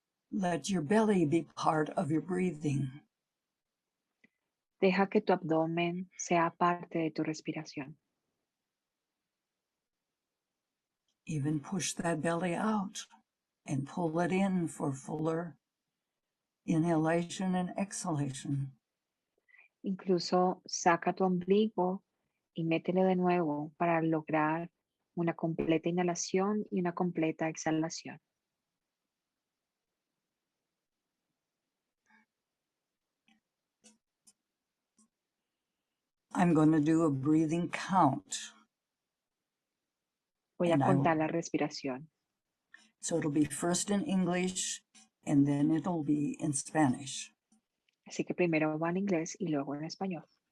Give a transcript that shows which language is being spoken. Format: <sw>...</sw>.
<en>Let your belly be part of your breathing.</en> <es>Deja que tu abdomen sea parte de tu respiración.</es> <en>Even push that belly out and pull it in for fuller inhalation and exhalation.</en> <es>Incluso saca tu ombligo y métele de nuevo para lograr una completa inhalación y una completa exhalación.</es> <en>I'm going to do a breathing count.</en> <es>Voy a</es> <en>And</en> <es>contar la respiración.</es> <en>So it'll be first in English and then it'll be in Spanish.</en> <es>Así que primero va en inglés y luego en español.</es>